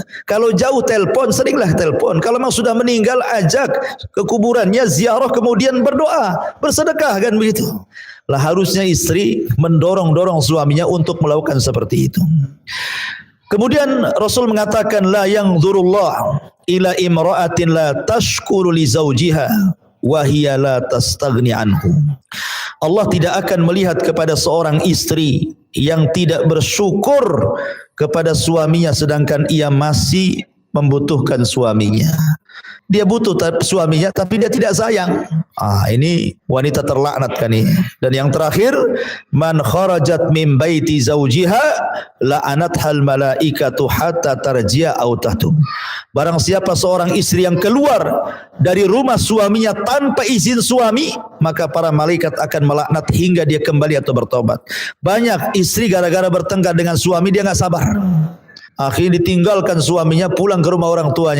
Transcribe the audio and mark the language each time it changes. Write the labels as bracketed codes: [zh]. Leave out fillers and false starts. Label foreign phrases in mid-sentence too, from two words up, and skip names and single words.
[id] Kalau jauh, telepon, seringlah telepon. Kalau memang sudah meninggal, ajak ke kuburannya, ziarah, kemudian berdoa, bersedekah, kan begitu. Lah harusnya istri mendorong-dorong suaminya untuk melakukan seperti itu. Kemudian Rasul mengatakan, [ar] لا ينظر الله إلى امرأة لا تشكر لزوجها وهي لا تستغني عنه. [id] Allah tidak akan melihat kepada seorang istri yang tidak bersyukur kepada suaminya sedangkan ia masih membutuhkan suaminya. Dia butuh suaminya tapi dia tidak sayang. Ini wanita terlaknat kan ini. Dan yang terakhir, [ar] من خرجت من بيت زوجها لعنتها الملائكة حتى ترجع أو تتوب. [id] Barang siapa seorang istri yang keluar dari rumah suaminya tanpa izin suami, maka para malaikat akan melaknat hingga dia kembali atau bertobat. Banyak istri gara-gara bertengkar dengan suami dia enggak sabar. Akhirnya ditinggalkan suaminya, pulang ke rumah orang tuanya.